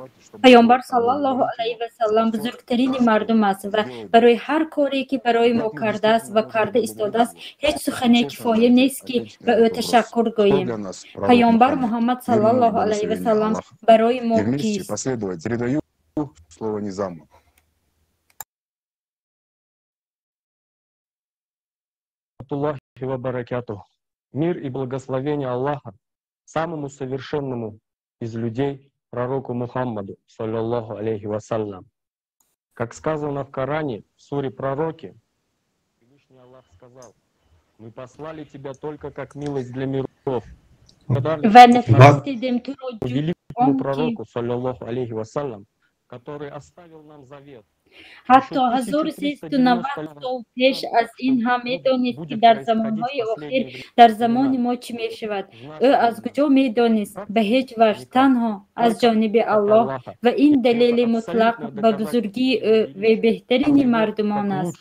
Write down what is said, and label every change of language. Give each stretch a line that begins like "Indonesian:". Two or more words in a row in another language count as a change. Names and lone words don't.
Persian: پیامبر
Arabic: صلی الله علیه و سلم
Persian: بزرگترین مردم است و برای هر کاری که برای ما کرده است و کرده ایستاده است هیچ سخنی کفایه نیست که به او تشکر گوییم. پیامبر محمد
Arabic: صلی الله علیه و سلم
Persian: برای ما کیست؟
Russian: Мир и благословение Аллаха самому совершенному из людей, пророку Мухаммаду,
Arabic: صلى الله عليه وسلم.
Russian: Как сказано в Коране, в суре Пророки, Всевышний Аллах сказал: мы послали тебя только как милость для миров. Великому пророку,
Arabic: صلى الله عليه وسلم,
Russian: который оставил нам завет.
Persian: حتی 1390 سال پیش از این هم میدانست که در زمانهای آخر در زمان ما چی می شود. او از کجا میدانست؟ به هیچ وجه، تنها از جانب الله، و این دلیل مطلق به بزرگی او و بهترین مردمان است.